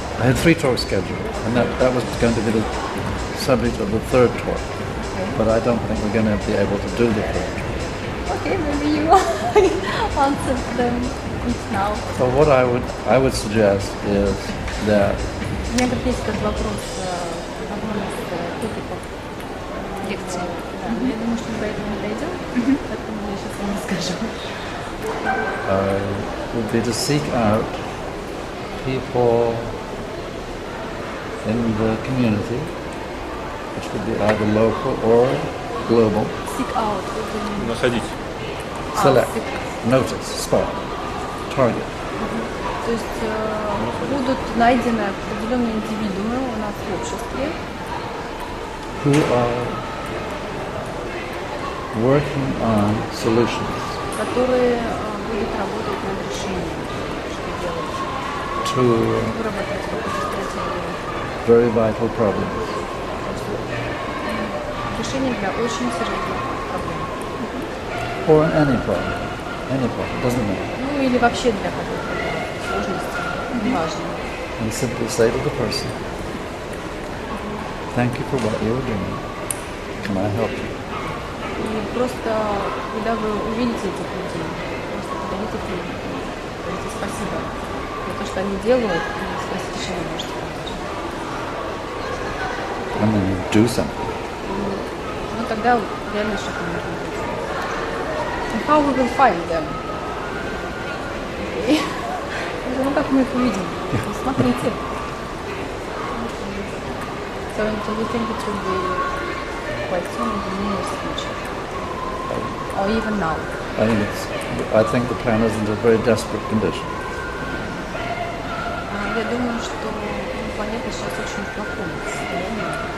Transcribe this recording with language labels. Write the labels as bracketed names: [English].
[English] I had 3 talks scheduled, and that was going to be the subject of the 3rd talk. But I don't think we're going to be able to do the 3rd talk. okay, maybe you answered them now. So what I would suggest is that [Russian] У меня есть этот вопрос в одном из топиков Лекции. Да, но я думаю, что мы до этого не дойдем, поэтому я сейчас вам расскажу. [English] would be to seek out people in the community, which could be either local or global. Seek out. [Russian] Находить. [English] Select, notice, spot, target. [Russian] То есть будут найдены определенные индивидуумы у нас в обществе, [English] Who are working on solutions [Russian] которые будут работать над решением, что делать, [English] to [Russian] выработать какую-то стратегию. [English] very vital problems. [Russian] Решение для очень серьезных проблем. [English] Or any problem, doesn't matter. [Russian] Ну или вообще для какой-то сложности, неважно. [English] And simply say to the person, thank you for what you are doing. Can I help you? [Russian] И просто, когда вы увидите этих людей, просто подойдите к ним, говорите спасибо за то, что они делают, и спросите, чем вы можете помочь. [English] And then you do something. [Russian] Ну тогда реально что-то нужно делать. [English] And how we will find them? [Russian] Okay. Ну как мы их увидим? Смотрите. [English] So do you think it will be quite soon in the nearest future? Or even now? I think the planet is in a very desperate condition. [Russian] Я думаю, что планета сейчас очень в плохом состоянии.